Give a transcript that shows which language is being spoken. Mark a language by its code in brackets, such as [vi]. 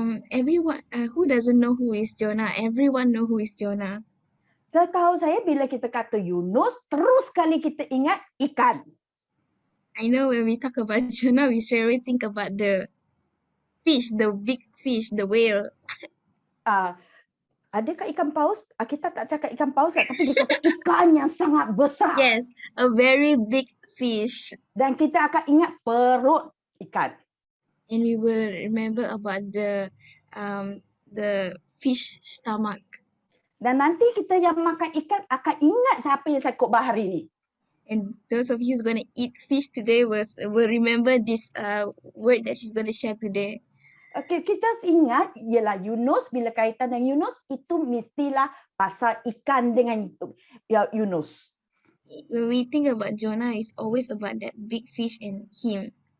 [en] Everyone who doesn't know who is Jonah, everyone know who is Jonah. [ms] Setahu saya bila kita kata Yunus, terus kali kita ingat ikan. [en] I know when we talk about Jonah, we straight away think about the fish, the big fish, the whale. [ms] Adakah ikan paus? Kita tak cakap ikan paus kan, tapi dia kata ikan yang sangat besar. [en] Yes, a very big fish. [ms] Dan kita akan ingat perut ikan. [en] And we will remember about the fish stomach. [ms] Dan nanti kita yang makan ikan akan ingat siapa yang saya khotbah hari ini. [en] And those of you who's going to eat fish today will remember this word that she's going to share today. [ms] Okay, kita ingat ialah Yunus, bila kaitan dengan Yunus itu mestilah pasal ikan dengan Yunus. [en] When we think about Jonah, it's always about that big fish and him.